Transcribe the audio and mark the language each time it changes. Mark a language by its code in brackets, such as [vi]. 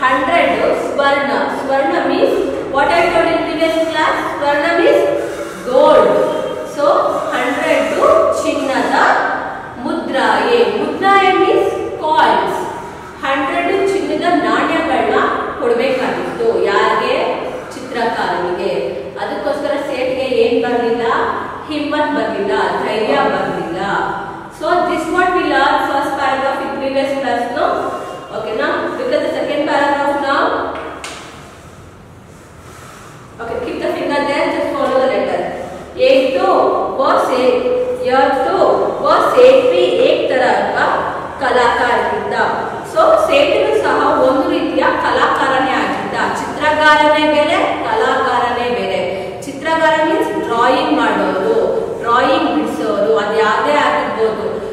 [en] 100 swarna means what I told in previous class. Swarna means gold. [kn] So 100 ಚಿನ್ನದ ಮುದ್ರಾಯೆ. [en] ಮುದ್ರಾಯೆ means coins. [kn] 100 ಚಿನ್ನದ ನಾಣ್ಯಗಳನ್ನ ಕೊಡ್ಬೇಕಾಗಿತ್ತು. ಯಾರಿಗೆ? ಚಿತ್ರಕಾರನಿಗೆ. ಅದಕ್ಕೋಸ್ಕರ ಸೇಠ್ಗೆ ಏನ್ ಬರಲಿಲ್ಲ, ಹಿಮ್ಮತ್ ಬರಲಿಲ್ಲ, ಧೈರ್ಯ ಬರಲಿಲ್ಲ. [en] So this what we learn first paragraph in previous class. No okay, ನಾ look at the second paragraph now. Okay, keep the finger there, just follow the letter. [hi] एक तो वो सेठ भी एक तरह का [kn] ಕಲಾಕಾರ ಇದ್ದ. ಸೊ ಸೇಠನು ಸಹ ಒಂದು ರೀತಿಯ ಕಲಾಕಾರನೇ ಆಗಿದ್ದ. ಚಿತ್ರಗಾರನೇ ಬೇರೆ, ಕಲಾಕಾರನೇ ಬೇರೆ. ಚಿತ್ರಗಾರ ಮೀನ್ಸ್ ಡ್ರಾಯಿಂಗ್ ಮಾಡೋರು, ಡ್ರಾಯಿಂಗ್ ಬಿಡಿಸೋರು, ಅದು ಯಾವುದೇ ಆಗಿರ್ಬೋದು.